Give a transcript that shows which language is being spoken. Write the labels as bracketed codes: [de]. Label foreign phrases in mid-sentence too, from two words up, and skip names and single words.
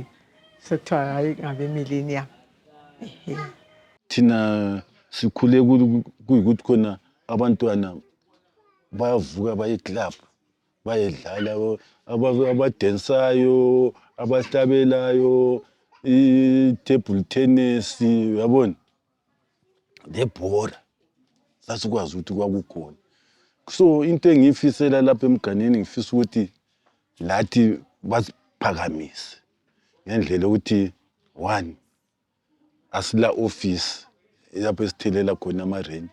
[nd] Sekuthiwa hayi ngabe Millennium. Thina sikhule kuyikuthi khona abantwana bayavuka baye-club, bayedlala, abadensayo, abahlabelayo, i- [en] table tennis, [nd] uyabona? Lebhora. Sasikwazi ukuthi kwakukhona. So into engiyifisela lapha emganeni ngifisa ukuthi lathi basiphakamise. Ngendlela ukuthi 1 asila office lapho esithelela khona ama-rent.